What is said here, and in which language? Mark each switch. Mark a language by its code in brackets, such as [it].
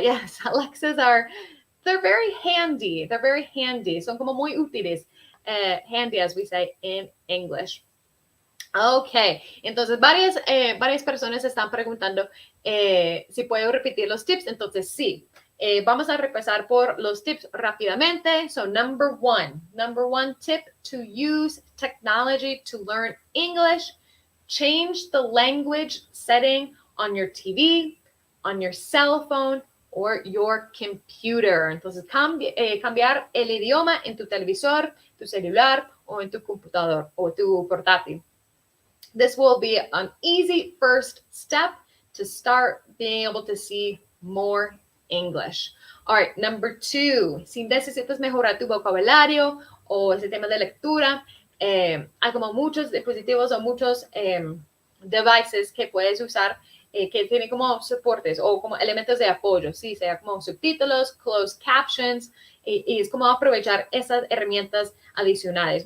[en] Yes, Alexas they're very handy. They're very handy. [es] Son como muy útiles. [en] Handy, as we say in English. [es] Ok, entonces varias personas están preguntando si puedo repetir los tips. Entonces sí, vamos a repasar por los tips rápidamente. [en] So number one tip to use technology to learn English. Change the language setting on your TV, on your cell phone, or your computer. [es] Entonces cambiar el idioma en tu televisor, tu celular o en tu computador o tu portátil. [en] This will be an easy first step to start being able to see more English. All right, number 2, [es] si necesitas mejorar tu vocabulario o ese tema de lectura, hay como muchos dispositivos o muchos devices que puedes usar que tienen como soportes o como elementos de apoyo, sí, sea como subtítulos, closed captions, y es como aprovechar esas herramientas adicionales.